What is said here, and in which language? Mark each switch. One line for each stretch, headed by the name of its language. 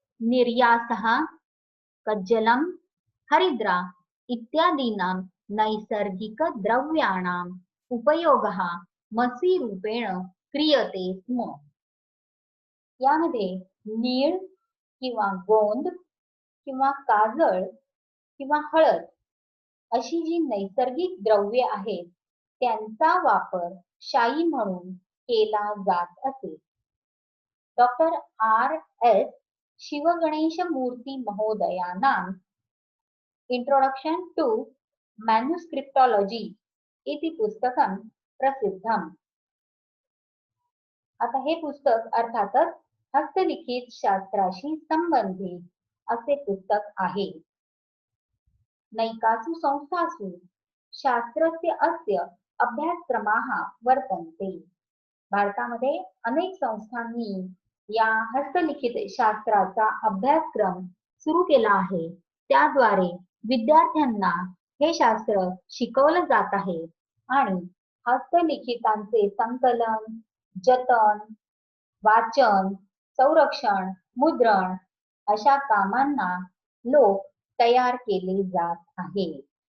Sanskrit: निर्यासः कज्जलं हरिद्रा इत्यादीनां नैसर्गिकद्रव्याणाम् उपयोगः मसीरूपेण क्रियते स्म.
Marathi: यामध्ये नीळ किंवा गोंद किंवा काजळ किंवा हळद अशी जी नैसर्गिक द्रव्ये आहेत त्यांचा वापर शाई म्हणून केला जात असे.
Sanskrit: Doctor R.S. शिवगणेश मूर्ती महोदयानां इंट्रोडक्शन टू मॅन्युस्क्रिप्टॉलॉजी इति पुस्तकं प्रसिद्धम्.
Marathi: आता हे पुस्तक अर्थातच हस्तलिखित शास्त्राशी संबंधित असे पुस्तक आहे.
Sanskrit: नैकासु संस्थासु शास्त्रस्य अस्य अभ्यासक्रमाः वर्तन्ते.
Marathi: भारतामध्ये अनेक संस्थांनी या हस्तलिखित शास्त्राचा अभ्यासक्रम सुरू केला आहे. त्याद्वारे विद्यार्थ्यांना हे शास्त्र शिकवलं जात आहे आणि हस्तलिखितांचे संकलन, जतन, वाचन, संरक्षण, मुद्रण अशा कामांना लोक तयार केले जात आहे.